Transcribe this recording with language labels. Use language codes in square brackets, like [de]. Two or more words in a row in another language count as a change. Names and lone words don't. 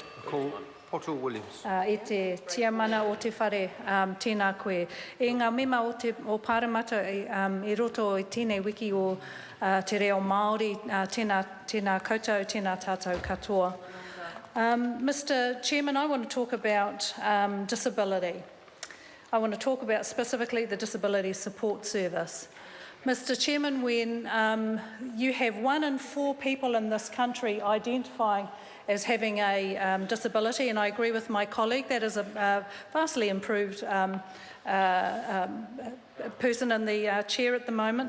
[en] call Portal Williams. [mi] E te tiamana o te whare, tēnā koe. E ngā mema o Pāremata I roto I tēnei wiki o te reo Māori, tēnā koutou, tēnā tātou katoa. [en] Mr. Chairman, I want to talk about disability. I want to talk about specifically the Disability Support Service. Mr. Chairman, when you have 1 in 4 people in this country identifying as having a disability, and I agree with my colleague, that is a vastly improved person in the chair at the moment.